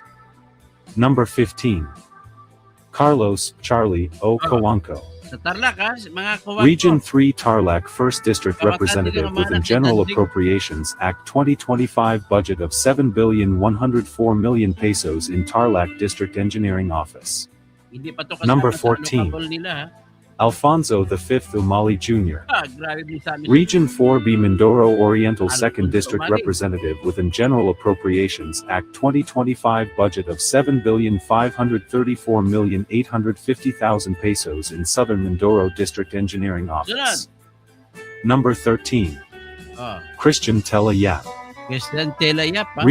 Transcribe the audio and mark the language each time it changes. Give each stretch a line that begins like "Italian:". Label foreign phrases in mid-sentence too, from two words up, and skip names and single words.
English: Number 15. Carlos Charlie O. Coanco,
Filipino: Sa Tarlac, ha? Mga kuwan
English: Region
Filipino: ko.
English: 3 Tarlac 1st District
Filipino: Kawatan
English: Representative
Filipino: din ang
English: within
Filipino: mga
English: General
Filipino: nagtitindig.
English: Appropriations Act 2025 budget of 7,104,000,000 pesos in Tarlac District Engineering Office.
Filipino: Hindi pa to kasama
English: Number
Filipino: sa
English: 14.
Filipino: local nila, ha?
English: Alfonso V. Umali Jr.,
Filipino: Grabe din sa amin.
English: Region 4B Mindoro Oriental 2nd
Filipino: Alfonso
English: District
Filipino: Umali.
English: Representative within General Appropriations Act 2025 budget of 7,534,850,000 pesos in Southern Mindoro District Engineering Office. Number 13. Christian Tela Yap,
Filipino: Christian Tela Yap, ha?